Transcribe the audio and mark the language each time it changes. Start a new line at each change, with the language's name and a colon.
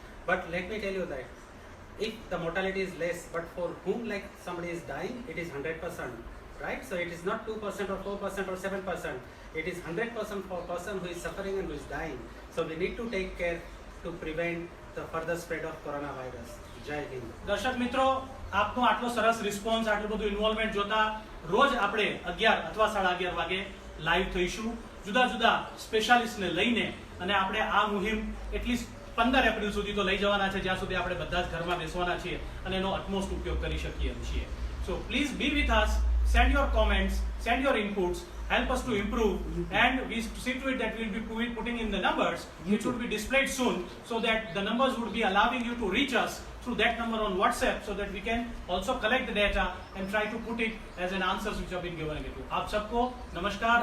English: But let me tell you that if the mortality is less, but for whom like somebody is dying, it is 100%, right? So it is not 2% or 4% or 7%. It is 100% for a person who is suffering and who is dying. So we need to take care to prevent the further spread of coronavirus. Jai Hind.
Gujarati: દર્શક મિત્રો, આપનો આટલો સરસ response, આટલું બધું involvement જોતા રોજ આપણે 11 અથવા 11:30 વાગે લાઈવ થઈશું જુદા જુદા સ્પેશિયાલિસ્ટને લઈને, અને આપણે આ મુહિમ એટલીસ્ટ 15 એપ્રિલ સુધી તો લઈ જવાના છે, જ્યાં સુધી આપણે બધા જ ઘરમાં બેસવાના છીએ અને એનો અટમોસ્ટ ઉપયોગ કરી શકીએ એમ છીએ.
English: So please be with us, send your comments, send your inputs, help us to improve, and we see to it that we'll be putting in the numbers which would be displayed soon, so that the numbers would be allowing you to reach us through that number on WhatsApp, so that we can also collect the data and try to put it as an answers which have been given.
Hindi: आप सबको नमस्कार,